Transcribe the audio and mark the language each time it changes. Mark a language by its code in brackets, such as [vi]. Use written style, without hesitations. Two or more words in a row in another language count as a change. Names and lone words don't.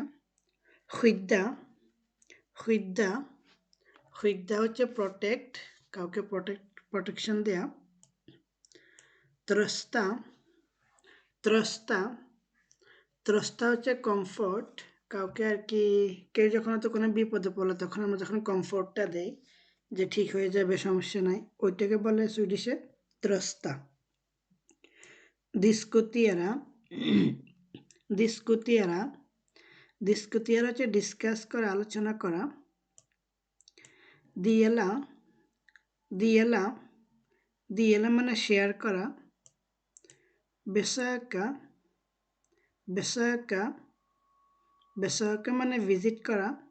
[sv] skydda, skydda, skydda [bn] হচ্ছে প্রটেক্ট, কাউকে প্রটেকশন দেয়া। [sv] trösta, trösta, trösta [bn] হচ্ছে কমফোর্ট, কাউকে আর কি কেউ যখন হয়তো কোনো বিপদে পড়লে তখন আমরা যখন কমফোর্টটা দেই যে ঠিক হয়ে যাবে, সমস্যা নাই, ওইটাকে বলে সুইডিশে trösta. [sv] diskutera, diskutera, diskutera [bn] হচ্ছে ডিসকাস করা, আলোচনা করা। [sv] dela, dela, dela [bn] মানে শেয়ার করা। [sv] besöka, besöka, besöka [bn] মানে ভিজিট করা।